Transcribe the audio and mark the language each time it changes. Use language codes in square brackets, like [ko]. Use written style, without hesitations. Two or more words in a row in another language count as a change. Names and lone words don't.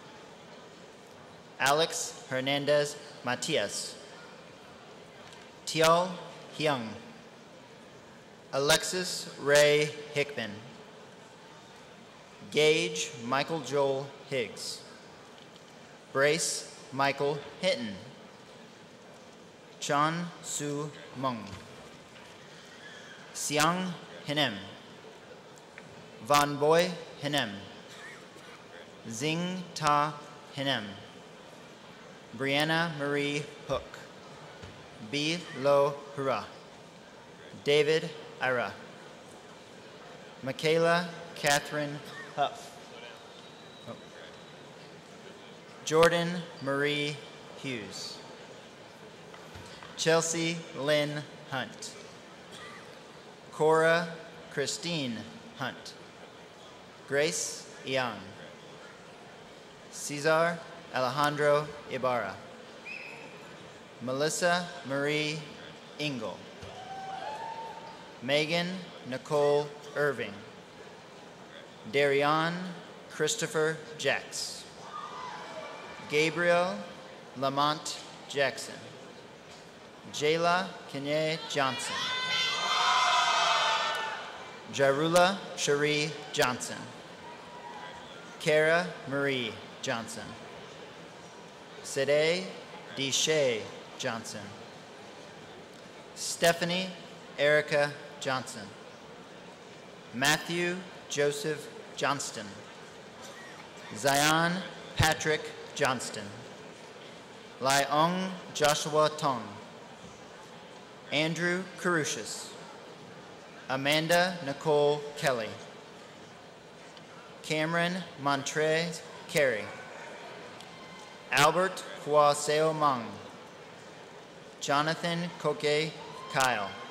[en] Alex Hernandez Matias. Tial Hyung. Alexis Ray Hickman. Gage Michael Joel Higgs. Brace Michael Hinton. Chan Su Mung. Siang Hinem. Von Boy Hinem. Zing Ta Hinem. Brianna Marie Hook. B. Lo Hura. David Ira. Michaela Catherine Huff. Jordan Marie Hughes. Chelsea Lynn Hunt. Cora Christine Hunt. Grace Young. Cesar Alejandro Ibarra. Melissa Marie Engel. Megan Nicole Irving. Darion Christopher Jacks. Gabriel Lamont Jackson. Jayla Kanye Johnson. Jarula Cherie Johnson. Kara Marie Johnson. Sede Deshay Johnson. Stephanie Erica Johnson. Matthew Joseph Johnston. Zion Patrick Johnston. Laiong Joshua Tong. Andrew Carusius. Amanda Nicole Kelly. Cameron Montre Carey. Albert Kwaseo Mang. Jonathan Koke Kyle.